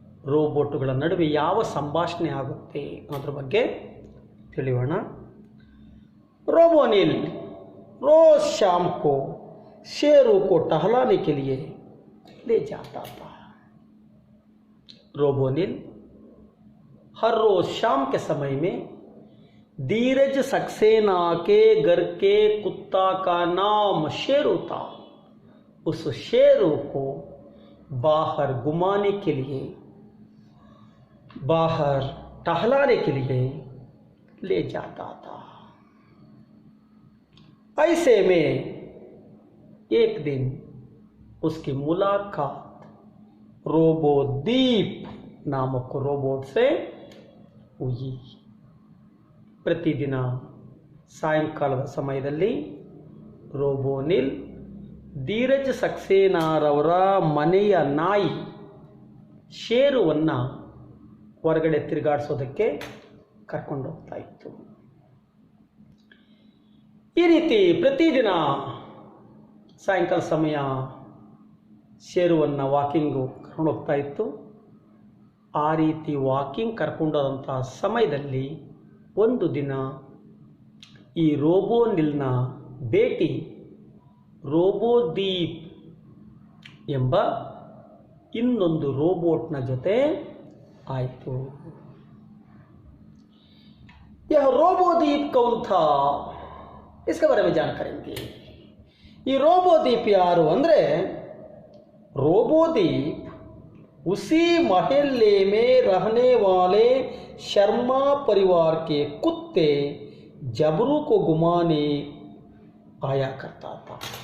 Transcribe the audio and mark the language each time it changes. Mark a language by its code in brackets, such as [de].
[kn] ರೋಬೋಟುಗಳ ನಡುವೆ ಯಾವ ಸಂಭಾಷಣೆ ಆಗುತ್ತೆ ಅನ್ನೋದ್ರ ಬಗ್ಗೆ ತಿಳಿಯೋಣ. [hi] रोबोनिल रोज शाम को शेरों को टहलाने के लिए ले जाता था. रोबोनिल हर रोज शाम के समय में धीरज सक्सेना के घर के कुत्ता का नाम शेरू था. उस शेरू को बाहर घुमाने के लिए, बाहर टहलाने के लिए ले जाता था. ऐसे में एक दिन उसकी मुलाकात रोबोदीप नामक रोबोट से हुई. [kn] ಪ್ರತಿದಿನ ಸಾಯಂಕಾಲದ ಸಮಯದಲ್ಲಿ ರೋಬೋನಿಲ್ ಧೀರಜ್ ಸಕ್ಸೇನಾರವರ ಮನೆಯ ನಾಯಿ ಶೇರುವನ್ನು ಹೊರಗಡೆ ತಿರುಗಾಡಿಸೋದಕ್ಕೆ ಕರ್ಕೊಂಡು ಹೋಗ್ತಾ ಇತ್ತು. ಈ ರೀತಿ ಪ್ರತಿದಿನ ಸಾಯಂಕಾಲ ಸಮಯ ಶೇರುವನ್ನು ವಾಕಿಂಗು ಕರ್ಕೊಂಡು ಹೋಗ್ತಾ ಇತ್ತು. ಆ ರೀತಿ ವಾಕಿಂಗ್ ಕರ್ಕೊಂಡೋದಂಥ ಸಮಯದಲ್ಲಿ ಒಂದು ದಿನ ಈ ರೋಬೋನಿಲ್ನ ಭೇಟಿ ರೋಬೋದೀಪ್ ಎಂಬ ಇನ್ನೊಂದು ರೋಬೋಟ್ನ ಜೊತೆ ಆಯಿತು. [hi] यह रोबोदीप कौन था, इसके बारे में जान करेंगे. ये रोबोदीप यारू ಅಂದರೆ रोबोदीप उसी मोहल्ले में रहने वाले शर्मा परिवार के कुत्ते जबरू को घुमाने आया करता था.